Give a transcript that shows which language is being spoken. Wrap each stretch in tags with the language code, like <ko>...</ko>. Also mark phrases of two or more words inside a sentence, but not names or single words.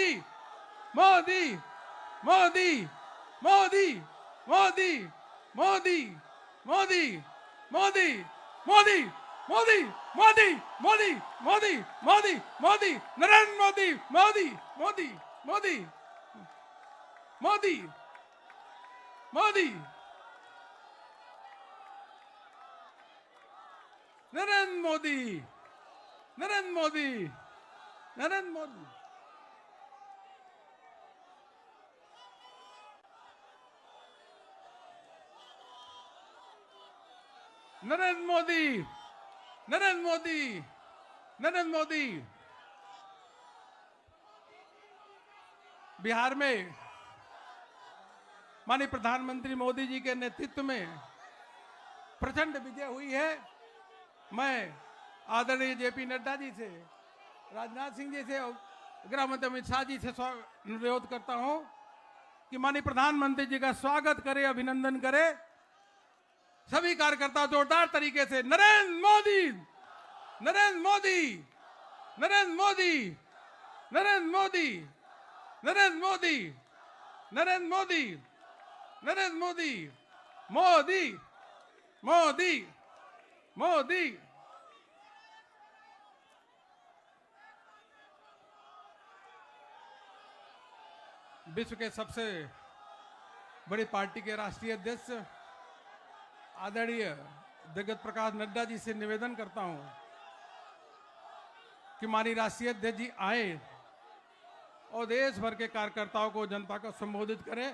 <hi>मोदी, मोदी, मोदी, मोदी, मोदी, मोदी, मोदी, मोदी, मोदी, मोदी, मोदी, मोदी, मोदी, मोदी, नरेंद्र मोदी, मोदी, मोदी, मोदी, मोदी, मोदी, नरेंद्र मोदी, नरेंद्र मोदी, नरेंद्र मोदी। नरेंद्र मोदी, नरेंद्र मोदी, नरेंद्र मोदी। बिहार में माननीय प्रधानमंत्री मोदी जी के नेतृत्व में प्रचंड विजय हुई है। मैं आदरणीय जेपी नड्डा जी से, राजनाथ सिंह जी से और गृह मंत्री अमित शाह जी से अनुरोध करता हूं कि माननीय प्रधानमंत्री जी का स्वागत करें, अभिनंदन करें। सभी कार्यकर्ता जोरदार तरीके से नरेंद्र मोदी, नरेंद्र मोदी, नरेंद्र मोदी, नरेंद्र मोदी, नरेंद्र मोदी, नरेंद्र मोदी, नरेंद्र मोदी, मोदी, मोदी, मोदी। विश्व के सबसे बड़ी पार्टी के राष्ट्रीय अध्यक्ष आदरणीय जगत प्रकाश नड्डा जी से निवेदन करता हूं कि माननीय राष्ट्रीय अध्यक्ष जी आए और देश भर के कार्यकर्ताओं को, जनता को संबोधित करें।</hi>